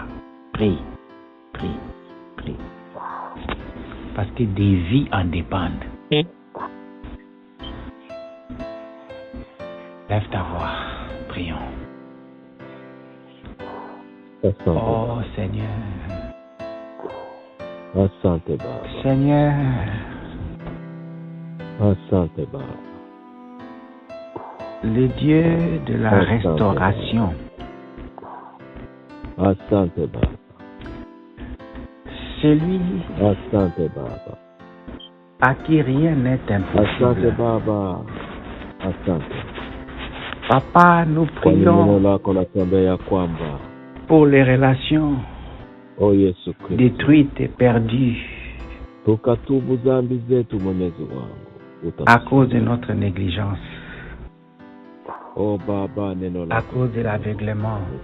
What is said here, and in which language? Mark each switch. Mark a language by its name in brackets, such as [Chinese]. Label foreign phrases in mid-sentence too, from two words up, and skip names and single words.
[French] Prie, prie, prie. Parce que des vies en dépendent. Lève ta voix. Prions. Oh Seigneur. [Swahili] Asante Baba. [French] Seigneur. [Swahili] Asante Baba. [French] Le Dieu de la restauration. [Swahili] Asante Baba. [French] Celui [Swahili] Asante Baba. [French] à qui rien n'est impossible. [Swahili] Asante Baba. Asante. [French] Papa, nous prions pour les relations détruites et perdues à cause de notre négligence, à cause de l'aveuglement.